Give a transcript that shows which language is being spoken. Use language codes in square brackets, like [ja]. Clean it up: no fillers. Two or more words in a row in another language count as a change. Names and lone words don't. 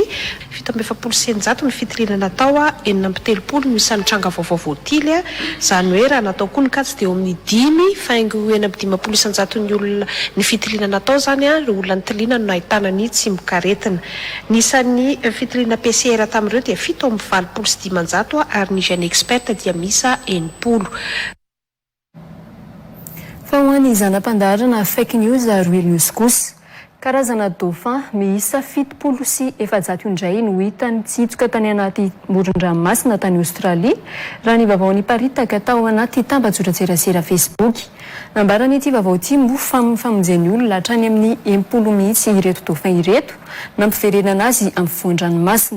[mg] 770 ny fitiliana natao 430 no isan'ny tranga vaovao voatily zany hoe raha natao koa ny katsy dia eo amin'ny 5 faingo 450 isanjato ny olona ny fitiliana natao zany ireo olona nitiliana no nahitana ny tsy mikaretina. Ny isan'ny fitiliana PCR tamin'ireo dia 720 ary ny gène expert dia misa 80. Fa ho an'ny zanam-pandaharana [en] fake news real news [mg] kosa, karazana dauphin miisa 70 sy 700 indray no hita nitsitsoka tany anaty moron-dranomasina tany Aostralia raha ny vaovao niparitaka tao anaty tambajotran-tserasera Facebook. Nambarany ity vaovao ity moa famonjeny olona hatrany amin'ny 80 mihitsy ireto dauphin ireto nampiverenana azy amin'ny foan-dranomasina.